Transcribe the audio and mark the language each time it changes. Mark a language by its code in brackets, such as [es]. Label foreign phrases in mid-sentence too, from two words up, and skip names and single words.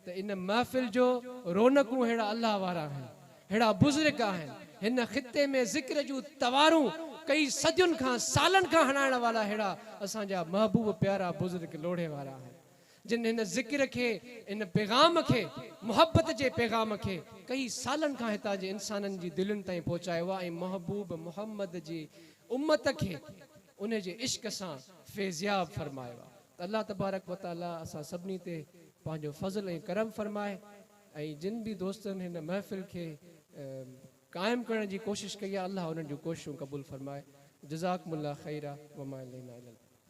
[sd] इन महफ़िल जो रौनकूं अहिड़ा अल्लाह वारा आहिनि, अहिड़ा बुज़ुर्ग आहिनि, हिन ख़िते में ज़िक्र जूं तवारूं कई सदियुनि खां सालनि खां हणाइण वारा अहिड़ा असांजा महबूब प्यारा बुज़ुर्ग लोढ़े वारा आहिनि, जिन हिन ज़िक्र खे, इन पैगाम खे, मुहबत जे पैगाम खे कई सालनि खां हितां जे इंसाननि जी दिलुनि ताईं पहुचायो आहे ऐं महबूब मुहम्मद जी उम्मत खे उन जे इश्क सां फैज़याब फरमायो आहे। त [ar] الله تبارك وتعالى [sd] असां सभिनी ते पंहिंजो फज़ल ऐं करम फरमाए ऐं जिन बि दोस्तनि हिन महफ़िल खे क़ाइमु करण जी कोशिशि कई आहे अल्लाह उन्हनि जूं कोशिशूं क़बूल फरमाए। [ar] جزاكم الله خيرا وما علينا إلا